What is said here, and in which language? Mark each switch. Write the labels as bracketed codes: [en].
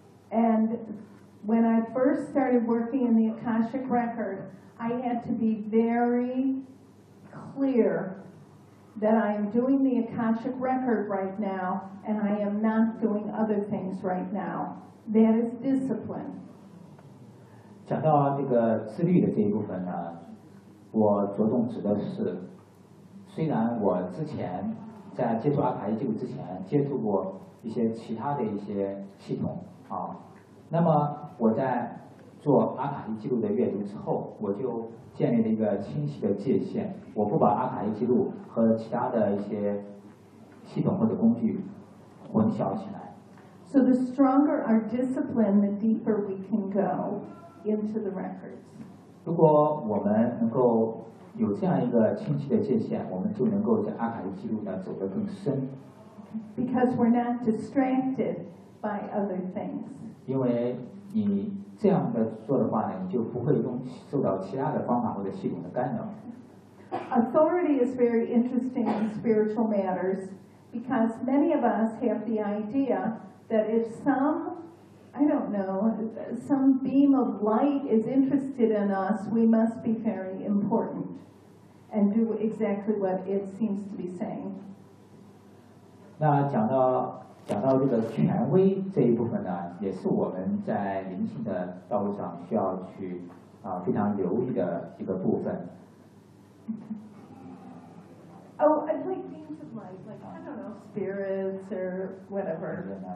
[en] And when I first started working in the Akashic Record, I had to be very clear that I am doing the Akashic Record right now and I am not doing other things right now. That is discipline. [zh] 讲到这个自律的这一部分呢，我着重指的是，虽然我之前在接触阿卡西记录之前接触过一些其他的一些系统啊。那么我在做阿卡西记录的阅读之后，我就建立了一个清晰的界限，我不把阿卡西记录和其他的一些系统或者工具混淆起来。 [en] So the stronger our discipline, the deeper we can go into the records. [zh] 如果我们能够有这样一个清晰的界限，我们就能够在阿卡西记录呢走得更深。 [en] Because we're not distracted by other things. [zh] 因为你这样的做的话呢，你就不会受到其他的方法或者系统的干扰。 [en] Authority is very interesting in spiritual matters because many of us have the idea that if some, I don't know, some beam of light is interested in us, we must be very important and do exactly what it seems to be saying. [zh] 那讲到这个权威这一部分呢，也是我们在灵性的道路上需要去啊非常留意的一个部分。 [en] Oh, I like beings of light, like I don't know, spirits or whatever.